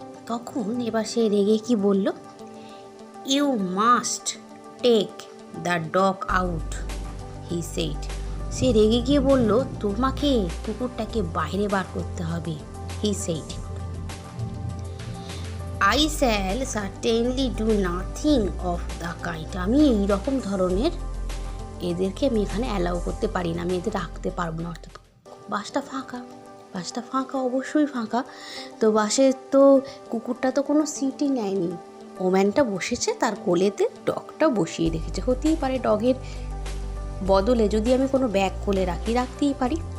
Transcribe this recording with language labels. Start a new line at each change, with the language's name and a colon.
Bangla: তখন এবার সে রেগে কি বলল?
English: You must take the dog out, he said.
Bangla: সে রেগে গিয়ে বলল, তোমাকে কুকুরটাকে বাইরে বার করতে হবে,
English: He said. I shall certainly do nothing of the kind.
Bangla: আমি এইরকম ধরনের এদেরকে আমি এখানে অ্যালাউ করতে পারি না, আমি এদের রাখতে পারবো না। অর্থাৎ বাসটা ফাঁকা, অবশ্যই ফাঁকা, তো বাসে তো কুকুরটা তো কোনো সিটই নেয়নি, ওম্যানটা বসেছে, তার কোলেতে ডগটা বসিয়ে রেখেছে। হতেই পারে ডগের বদলে যদি আমি কোনো ব্যাগ কোলে রাখতেই পারি,